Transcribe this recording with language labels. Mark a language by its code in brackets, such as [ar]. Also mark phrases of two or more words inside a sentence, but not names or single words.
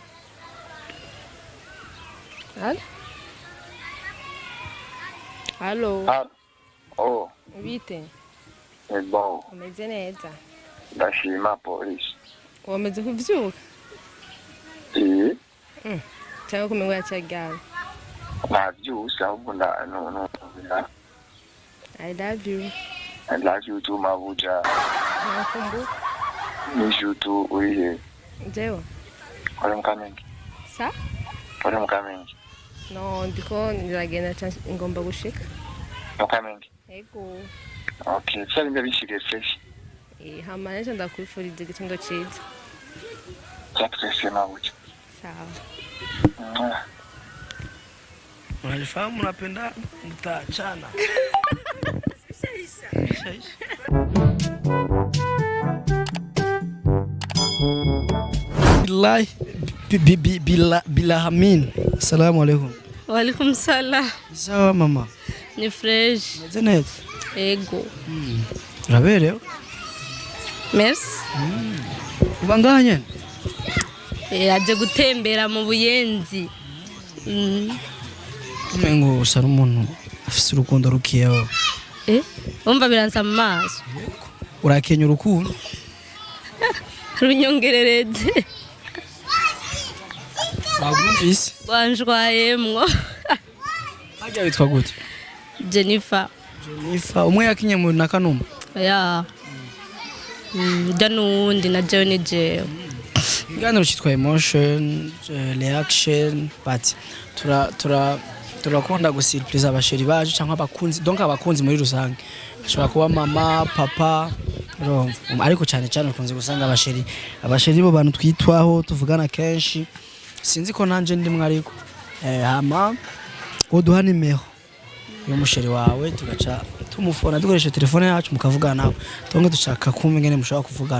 [fr] Allô? Allô? Ah, oh, [rn] Bite? ni bon. Umeze neza? Ndashima polisi. Wamaze kuvyuka? Eh, Cyangwa kumengo yacyagana? navyuse ahubwo no. [en] I love you. I love you too, Mabuja. [sw] Nakumbuka. [en] Miss you too, [rn] urihe. Jewe? Uri mu Kamenge? Sa? Uri mu Kamenge? No, ndiko niragenda ngomba gushika. Mu Kamenge? Ego. Okay, cyari ndabishiriye fresh. Hama nje ndakwifuriza igitondo cyiza. Cyatwese Mabuja. Sawa. [sw] unalifahamu unapenda mtachana [ar] billahi bilahamin assalamu alaikum Walaikum salam. [sw] sawa mama [rn] Ni fresh. meze neza Ego. uraberewe Merci. uba ngaha nyene Aje gutembera mu Buyenzi. umengo usa n'umuntu afise urukundo rukiyeho Umva biransa mu maso. urakenya urukundo Runyongerereze. wagumvise Wanjwayemwo. hajya witwa gute Jennifer. Jennifer umwe yakinye mu nakanuma Ya. Danundi na Johnny J. ikiganiro cyitwa emotion reaction but turakunda gusiripuriza abasheri bacu cyangwa abakunzi donc abakunzi muri rusange ashobora kuba mama papa ariko cyane cyane ukunze gusanga abasheri bo bantu twitwaho tuvugana kenshi sinzi ko nanje ndimwe ariko hama uduha nimero y'umusheri wawe tugaca tumufona dukoresha telefone yacu mukavugana nawe tonge dushaka kumva ngene mushobora kuvugana